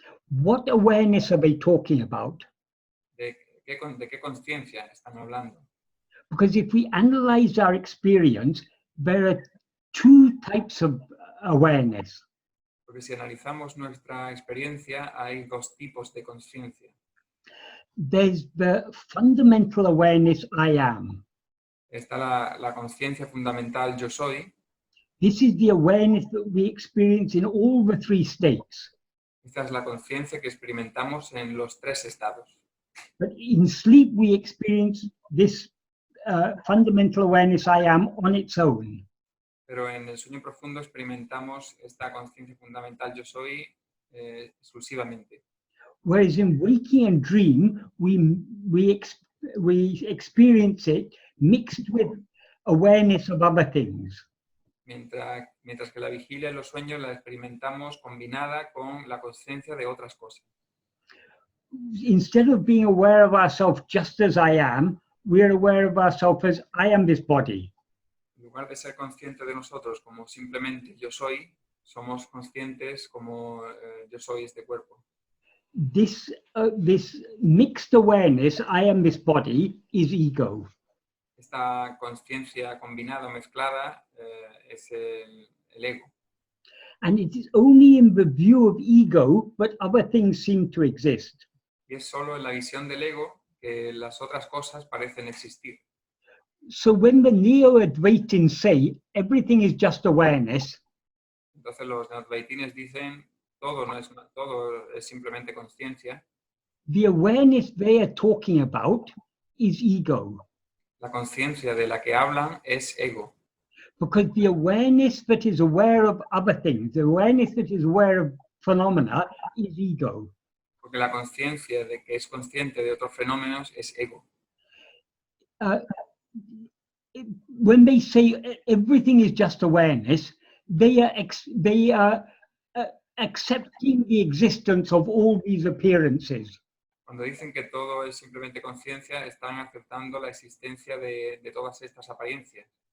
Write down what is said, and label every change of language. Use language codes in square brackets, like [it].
[en] What awareness are they talking about? [es] ¿De qué conciencia están hablando? [en] Because if we analyze our experience, there are two types of awareness. [es] Porque si analizamos nuestra experiencia, hay dos tipos de conciencia. [en] There's the fundamental awareness I am. [es] Está la conciencia fundamental yo soy. [en] This is the awareness that we experience in all the three states. [es] Esta es la conciencia que experimentamos en los tres estados. [en] But in sleep we experience this fundamental awareness I am on its own. [es] Pero en el sueño profundo experimentamos esta conciencia fundamental yo soy exclusivamente. [en] Whereas in waking and dream, we experience it mixed with awareness of other things. [es] Mientras que la vigilia y los sueños la experimentamos combinada con la conciencia de otras cosas. [en] Instead of being aware of ourselves just as I am, we are aware of ourselves as I am this body. [es] En lugar de ser consciente de nosotros como simplemente yo soy, somos conscientes como yo soy este cuerpo. [en] This mixed awareness, I am this body, is ego. [es] Esta conciencia combinada o mezclada es el ego. [en] And it is only in the view of ego that other things seem to exist. [es] Y es solo en la visión del ego que las otras cosas parecen existir. [en] So when the Neo-Advaitins say everything is just awareness, [es] entonces los neo-advaitines dicen todo es simplemente conciencia. [en] The awareness they are talking about is ego. [es] La conciencia de la que hablan es ego. [en] Because the awareness that is aware of other things, the awareness that is aware of phenomena, is ego. [es] Porque la conciencia de que es consciente de otros fenómenos es ego. [en] When they say everything is just awareness, they are accepting the existence of all these appearances. [es] Cuando dicen que todo es simplemente conciencia, están aceptando la existencia de todas estas apariencias.